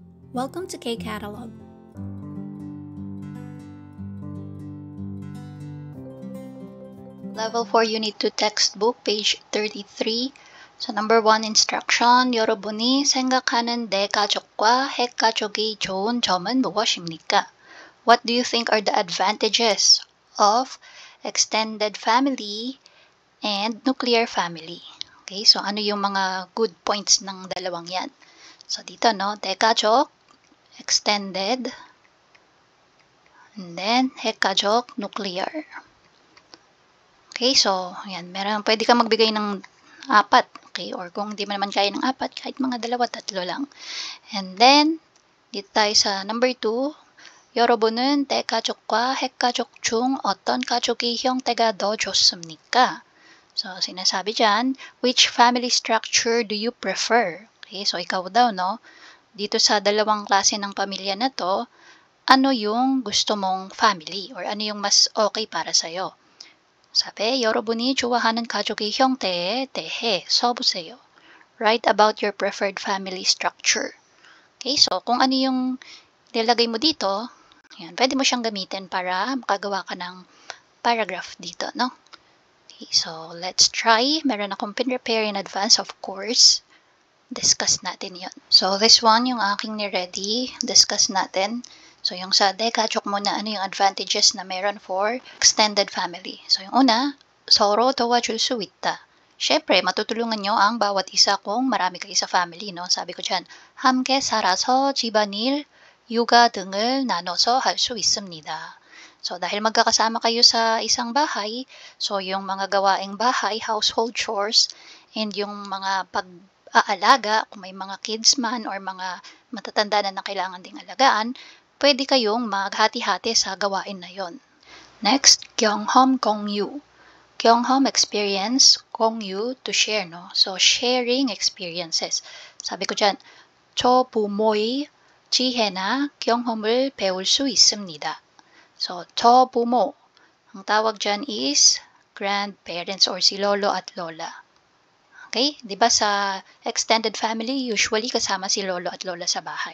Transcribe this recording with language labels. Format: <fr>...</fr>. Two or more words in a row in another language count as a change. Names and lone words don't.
<en>Welcome to K-Catalog. Level 4 Unit 2 textbook, page 33. So number 1 instruction,</en> <ko>여러분이 생각하는 내 가족과 핵 가족이 좋은 점은 무엇입니까?</ko> <en>What do you think are the advantages of extended family and nuclear family?</en> <tl>Okay, so ano yung mga</tl> <en>good points</en> <tl>ng dalawang yan? So dito, no,</tl> <ko>대가족,</ko> <en>extended, and then 핵가족, nuclear.</en> <tl>Okay, so yan, pwede kang magbigay ng 4, okay, or kung hindi mo naman kaya ng 4, kahit mga 2, 3 lang.</tl> <en>And then</en> <tl>dito tayo sa number 2,</tl> <ko>여러분은 내 가족과 핵 가족 중 어떤 가족이 형태가 더 좋습니까?</ko> <tl>So sinasabi dyan,</tl> <en>which family structure do you prefer?</en> <tl>Okay, so ikaw daw, no? Dito sa dalawang klase ng pamilya na to, ano yung gusto mong family or ano yung mas okay para sa'yo?</tl> <ko>사배, 여러분이 좋아하는 가족의 형태에 대해 써보세요.</ko> <en>Write about your preferred family structure.</en> <tl>Okay, so kung ano yung nilagay mo dito, yan, pwede mo siyang gamitin para makagawa ka ng paragraph dito, no?</tl> <en>Okay, so let's try.</en> <tl>Meron akong pin-prepare</tl> <en>in advance, of course.</en> <tl>Discuss natin yon.</tl> <en>So this one,</en> <tl>yung aking ni-ready, discuss natin. So yung sa dekachok muna, ano yung advantages na meron for</tl> <en>extended family.</en> <tl>So yung una,</tl> <ko>서로 도와줄 수 있다.</ko> <tl>Syempre, matutulungan nyo ang bawat isa kung marami kayo sa family, no? Sabi ko dyan,</tl> <ko>함께 살아서 집안일, 육아 등을 나눠서 할 수 있습니다.</ko> <tl>So dahil magkakasama kayo sa isang bahay, so yung mga gawaing bahay,</tl> <en>household chores,</en> <tl>and yung mga pag-aalaga, kung may mga kids man or mga matatanda na kailangan ding alagaan, pwede kayong maghati-hati sa gawain na yon.</tl> <en>Next,</en> <ko>경험 공유. 경험 experience, 공유</ko> <en>to share,</en> <ko>no?</ko> <en>So sharing experiences.</en> <tl>Sabi ko dyan,</tl> <ko>저 부모의 지혜나 경험을 배울 수 있습니다. So 저 부모,</ko> <tl>ang tawag dyan is grandparents or si lolo at lola. Okay? Di ba sa</tl> <en>extended family,</en> <tl>usually kasama si lolo at lola sa bahay.</tl>